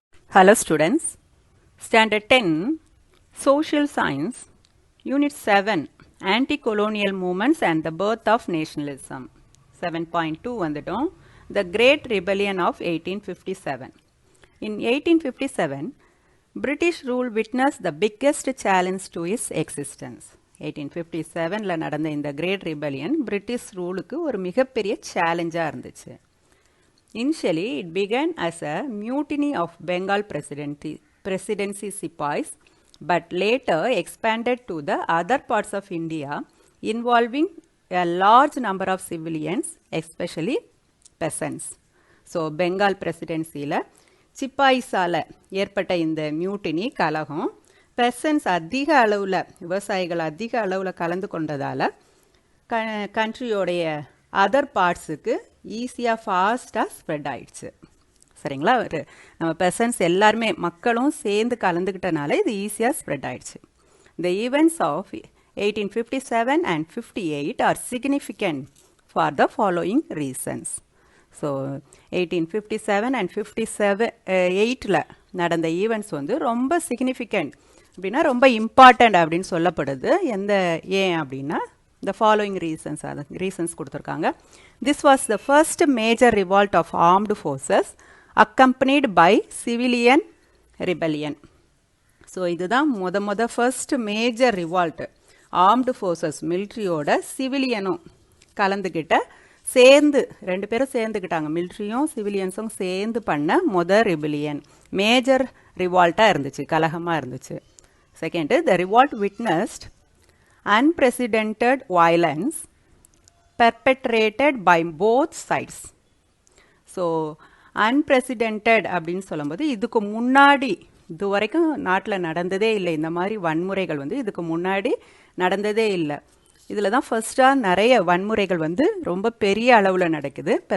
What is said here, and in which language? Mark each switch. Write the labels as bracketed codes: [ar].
[en] Hello students, Standard 10, Social Science, Unit 7, Anti-Colonial Movements and the Birth of Nationalism. 7.2 [ta] வந்துட்டோம். [en] The Great Rebellion of 1857. In 1857, British rule witnessed the biggest challenge to its existence. [ta] 1857ல நடந்த இந்த Great Rebellion British ruleக்கு ஒரு மிகப்பெரிய சேலஞ்சா இருந்துச்சு. [en] Initially, it began as a mutiny of Bengal presidency sepoys, but later expanded to the other parts of India, involving a large number of civilians, especially peasants. [ta] So, Bengal presidency-ல சிப்பாய்ஸால ஏற்பட்ட இந்த mutiny கலகம் பெசன்ஸ் அதிக அளவில் விவசாயிகள் அதிக அளவில் கலந்து கொண்டதால் கண்ட்ரியோடைய அதர் பார்ட்ஸுக்கு ஈஸியாக ஃபாஸ்ட்டாக ஸ்ப்ரெட் ஆயிடுச்சு. சரிங்களா? நம்ம பெசன்ஸ் எல்லாருமே மக்களும் சேர்ந்து கலந்துக்கிட்டனால இது ஈஸியாக ஸ்ப்ரெட் ஆயிடுச்சு. [en] The events of 1857 and 58 are significant for the following reasons. [ta] So 1857 and 58ல் நடந்த ஈவெண்ட்ஸ் வந்து ரொம்ப சிக்னிஃபிகண்ட் அப்படின்னா ரொம்ப இம்பார்ட்டண்ட் அப்படின்னு சொல்லப்படுது. ஏன் அப்படின்னா [en] the following reasons [ta] கொடுத்துருக்காங்க. [en] This was the first major revolt of armed forces accompanied by civilian rebellion. [ta] So இதுதான் [en] first major revolt armed forces [ta] மிலிட்ரியோட சிவிலியனும் கலந்துக்கிட்ட சேர்ந்து ரெண்டு பேரும் சேர்ந்துக்கிட்டாங்க. மிலிட்ரியும் சிவிலியன்ஸும் சேர்ந்து பண்ண ரிபிலியன் மேஜர் ரிவால்ட்டாக இருந்துச்சு, கலகமாக இருந்துச்சு. Second, [en] The revolt witnessed unprecedented violence perpetrated by both sides. [ta] So unprecedented அப்படின்னு சொல்லும்போது இதுக்கு முன்னாடி இது வரைக்கும் நாட்டில் நடந்ததே இல்லை. இந்த மாதிரி வன்முறைகள் வந்து இதுக்கு முன்னாடி நடந்ததே இல்லை. இதில் தான் ஃபர்ஸ்டாக நிறைய வன்முறைகள் வந்து ரொம்ப பெரிய அளவில் நடக்குது.